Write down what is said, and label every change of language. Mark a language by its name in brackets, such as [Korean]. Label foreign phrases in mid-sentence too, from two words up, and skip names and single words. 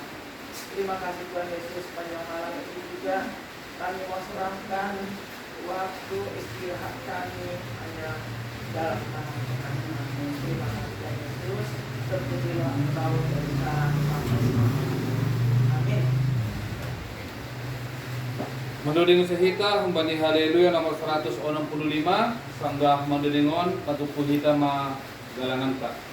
[Indonesian] Terima kasih Tuhan Yesus, sepanjang malam ini juga kami mau serahkan waktu istirahat kami hanya dalam tangan-Mu. Terima kasih Tuhan Yesus, terpujilah Engkau dari sekarang sampai selamanya. Amin. [Batak Simalungun] Menuding sehita humbani haleluya nomor 165 sanggah menudingon patupu hita ma galangan ka.